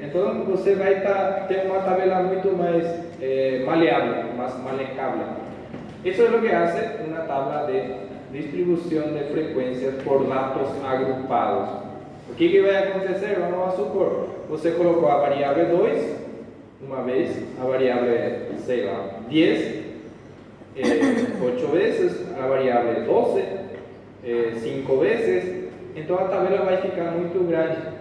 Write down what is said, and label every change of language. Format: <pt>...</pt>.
<pt>Entonces, você vai ter uma tabela muito mais maleável,</pt> <es>más manejable. Eso es lo que hace una tabla de distribución de frecuencias por datos agrupados.</es> <pt>O que vai acontecer? Vamos a supor, você colocou a variável 2 uma vez, a variável, sei lá, 10, 8 vezes, a variável 12, 5 vezes, então a tabela vai ficar muito grande.</pt>